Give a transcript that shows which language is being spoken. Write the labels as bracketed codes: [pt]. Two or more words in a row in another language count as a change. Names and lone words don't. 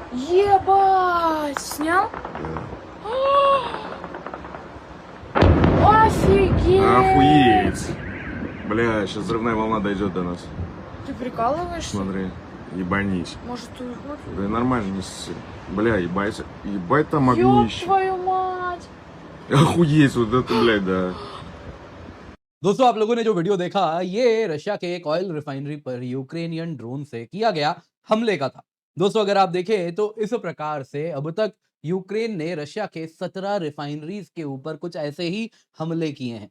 [ru] Ебать! Снял? Офигеть! Охуеть. Бля, сейчас взрывная волна дойдет до нас. Ты прикалываешься? Смотри, ебанись. Может, ты уйдешь? Да нормально, не ссы. Бля, ебать, ебать там Ёб огнище. твою мать! Охуеть, вот это, блядь, да. [hi] दोस्तों आप लोगों ने जो वीडियो देखा ये रशिया के एक [en] oil refinery [hi] पर [en] Ukrainian drone [hi] से किया गया हमले का था। दोस्तों अगर आप देखें तो इस प्रकार से अब तक यूक्रेन ने रशिया के 17 रिफाइनरीज के ऊपर कुछ ऐसे ही हमले किए हैं।